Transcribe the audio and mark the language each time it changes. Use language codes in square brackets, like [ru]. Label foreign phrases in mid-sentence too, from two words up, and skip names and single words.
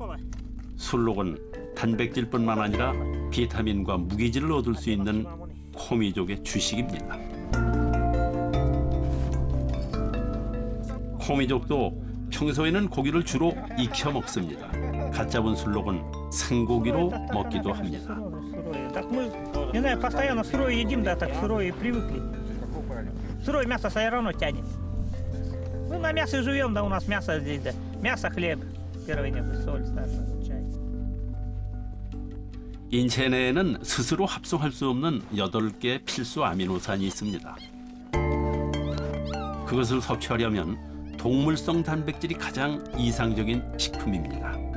[ko] 술록은 단백질뿐만 아니라 비타민과 무기질을 얻을 수 있는 코미족의 주식입니다. 코미족도 평소에는 고기를 주로 익혀 먹습니다. 갓 잡은 술록은 생고기로 먹기도 합니다. [ru] Так мы, не знаю, постоянно сырое едим, да, так сырое и привыкли. Сырое мясо все равно тянет. Мы на мясе живем, да, у нас мясо здесь, да. Мясо, хлеб, первый небо, соль, чай. [ko] 인체 내에는 스스로 합성할 수 없는 8개의 필수 아미노산이 있습니다. 그것을 섭취하려면 동물성 단백질이 가장 이상적인 식품입니다.